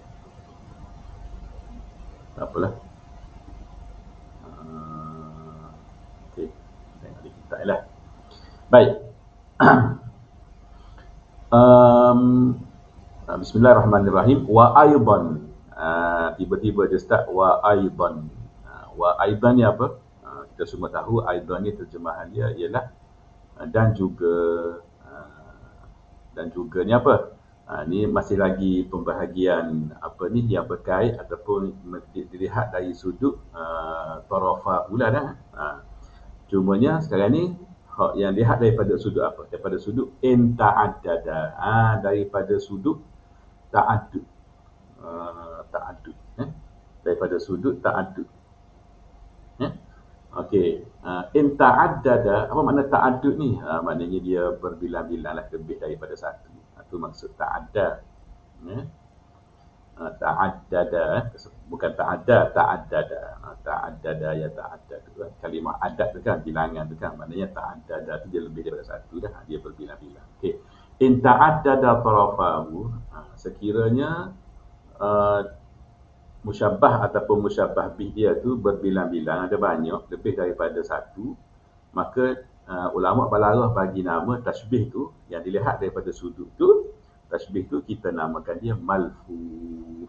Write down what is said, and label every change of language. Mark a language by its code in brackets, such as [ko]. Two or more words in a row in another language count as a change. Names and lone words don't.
[ms] Tak apalah. Okey, tengok di kitab lah. Baik. Bismillahirrahmanirrahim. [ar] وأيضا. [ms] Tiba-tiba dia start [ar] وأيضا. وأيضا [ms] ni apa? Kita semua tahu aidan ni terjemahan dia ialah dan juga ni apa? Ni masih lagi pembahagian yang berkait ataupun dilihat dari sudut tarafa pula dah. Cumanya sekarang ni yang lihat daripada sudut apa? Daripada sudut [ar] إن تعدد. [ms] Daripada sudut ta'addud. Daripada sudut ta'addud. Okey. [ar] إن تعدد, [ms] apa makna ta'addud ni? Maknanya dia berbilang-bilang lah, lebih daripada satu. Itu maksud ta'adda. Ta'addada, bukan ta'adda, ta'addada. [ar] تعدد يتعدد. [ms] Kalimah addad tu kan, bilangan tu kan. Maknanya ta'addada tu dia lebih daripada satu dah. Dia berbilang-bilang. Okey. [ar] إن تعدد طرفاه, [ms] sekiranya musyabbah ataupun [ar] مشبه به [ms] dia tu berbilang-bilang, ada banyak, lebih daripada satu, maka ulama balarah bagi nama tasbih tu yang dilihat daripada sudut tu, tasbih tu kita namakan dia malfuf.